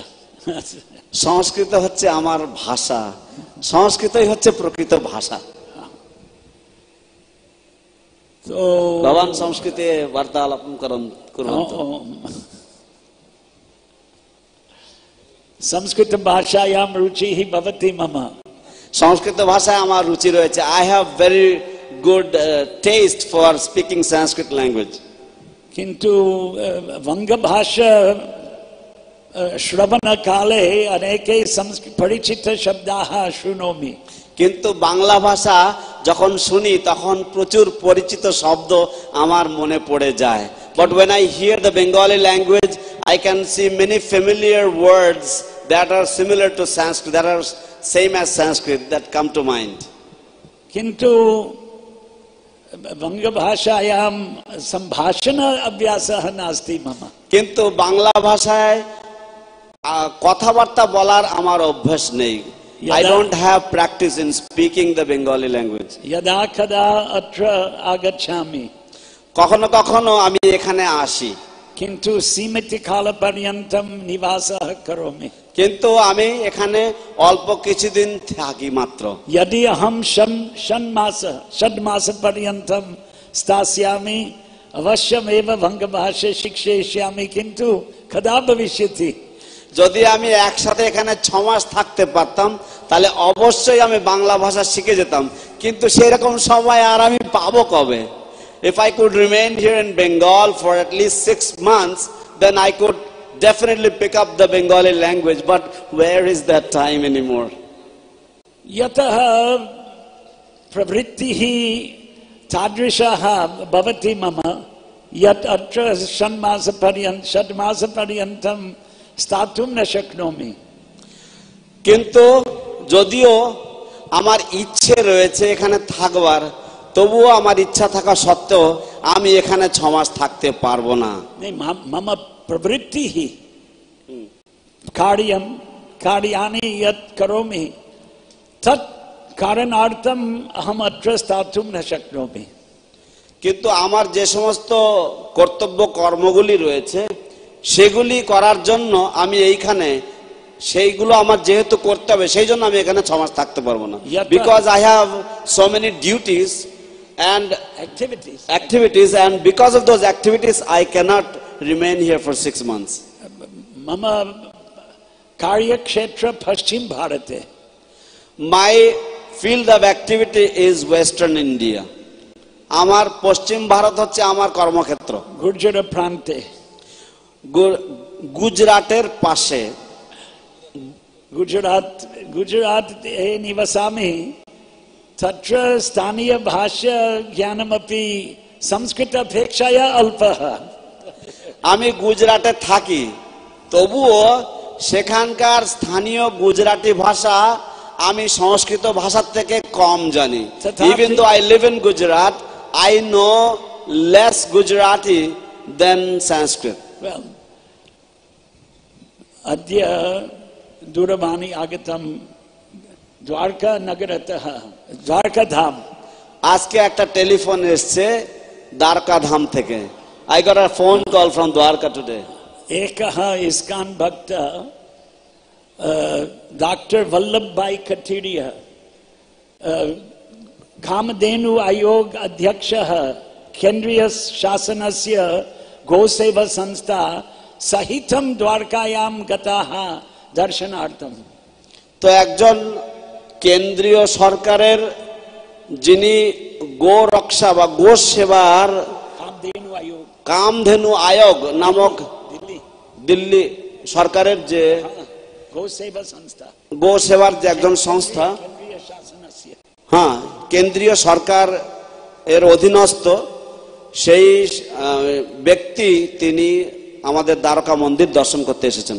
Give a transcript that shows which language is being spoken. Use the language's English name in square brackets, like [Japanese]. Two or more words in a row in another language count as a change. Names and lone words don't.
[Bangla] সংস্কৃত হচ্ছে আমার ভাষা, সংস্কৃতই হচ্ছে প্রকৃত ভাষা। তো ভগবান সংস্কৃতে বার্তালাপন করুন। [Sanskrit] সংস্কৃত ভাষায়াম রুচিহি ভবতি মম। [Bangla] সংস্কৃত ভাষায় আমার রুচি রয়েছে। [English] I have very good taste for speaking Sanskrit language. [Sanskrit] কিন্তু বঙ্গ ভাষা শ্রবণ কালে অনেকে পরিচিত শব্দাহ শৃণোমি। [Bangla] কিন্তু বাংলা ভাষা যখন শুনি তখন প্রচুর পরিচিত শব্দ আমার মনে পড়ে যায়। [English] But when I hear the Bengali language, I can see many familiar words that are similar to Sanskrit, that are same as Sanskrit, that come to mind. [Sanskrit] কিন্তু বঙ্গ ভাষায়াম সম্ভাষণ অভ্যাসः নাস্তি মম। [Bangla] কিন্তু বাংলা ভাষায় কথাবার্তা বলার আমার অভ্যাস নেই। [English] I don't have practice in speaking the Bengali language. [Sanskrit] यदा कदा अत्र आगच्छामि। [Bangla] কখনো কখনো আমি এখানে আসি, [Sanskrit] किन्तु सीमित काल पर्यन्तं निवासः करोमि। [Bangla] কিন্তু আমি এখানে অল্প কিছুদিন থাকি মাত্র। [Sanskrit] यदि अहं षड्मास पर्यन्तं स्थास्यामि अवश्यमेव बङ्गभाषा शिक्षयिष्यामि, किन्तु कदा भविष्यति? [Bangla] যদি আমি একসাথে এখানে 6 মাস থাকতে পারতাম তাহলে অবশ্যই আমি বাংলা ভাষা শিখে যেতাম, কিন্তু সেরকম সময় আর আমি পাবো কবে? [English] If I could remain here in Bengal for at least 6 months, then I could definitely pick up the Bengali language, but where is that time anymore? [Sanskrit] यतः प्रवृत्तिः तादृशः भवति मम यत् अत्र षड्मासपर्यन्तं स्थातुं न शक्नोमि। [Bangla] কিন্তু যদিও আমার ইচ্ছে রয়েছে এখানে থাকবার, তবুও আমার ইচ্ছা থাকা সত্ত্বেও আমি এখানে 6 মাস থাকতে পারবো না। [Sanskrit] मम प्रवृत्तिः कार्याणि यत् करोमि तत् कारणार्थम् अहम् अत्र स्थातुं न शक्नोमि। [Bangla] কিন্তু আমার যে সমস্ত কর্তব্য কর্মগুলি রয়েছে সেগুলি করার জন্য আমি এইখানে, সেইগুলো আমার যেহেতু করতে হবে সেই জন্য আমি এখানে 6 মাস থাকতে পারবো না। [English] Because I have so many duties and activities, and because of those activities I cannot remain here for 6 months. [Sanskrit] मम कार्यक्षेत्र पश्चिम भारते। [English] My field of activity is Western India. [Bangla] আমার পশ্চিম ভারত হচ্ছে আমার কর্মক্ষেত্র। গুজরাট প্রান্তে, গুজরাটের পাশে। [Sanskrit] गुजरात निवसामि, तत्र स्थानीय भाषा ज्ञानमपि संस्कृत अपेक्षया अल्पः। [Bangla] আমি গুজরাটে থাকি, তবুও সেখানকার স্থানীয় গুজরাটি ভাষা আমি সংস্কৃত ভাষার থেকে কম জানি। [English] Even though I live in Gujarat, I know less Gujarati than Sanskrit. Well, [Sanskrit] अद्य दूरवाणी आगतम द्वारका नगरतः द्वारका धाम। [Bangla] আজকে একটা টেলিফোন এসেছে দ্বারকা ধাম থেকে। [English] I got a phone call from Dwarka today. [Sanskrit] एकः ISKCON भक्त डॉक्टर वल्लभ भाई कठिरिया, कामधेनु आयोग अध्यक्षः, केंद्रीय शासनस्य गोसेवा संस्था सहितं द्वारकायां गताः दर्शनार्थम। [Bangla] তো একজন কেন্দ্রীয় সরকারের যিনি গো রক্ষা বা গো সেবার কামধেনু আয়োগ নামক দিল্লি সরকারের যে গো সেবার যে একজন সংস্থা, হ্যাঁ, কেন্দ্রীয় সরকার এর অধীনস্থ সেই ব্যক্তি তিনি আমাদের দ্বারকা মন্দির দর্শন করতে এসেছেন।